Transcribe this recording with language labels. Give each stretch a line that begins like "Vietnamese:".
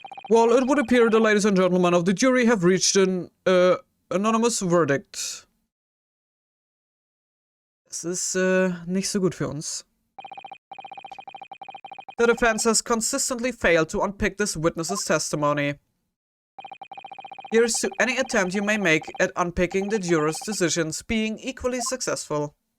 English: Well, it would appear the ladies and gentlemen of the jury have reached an anonymous verdict.
German: Das ist nicht so gut für uns.
English: The defense has consistently failed to unpick this witness's testimony. Here's to any attempt you may make at unpicking the juror's decisions being equally successful.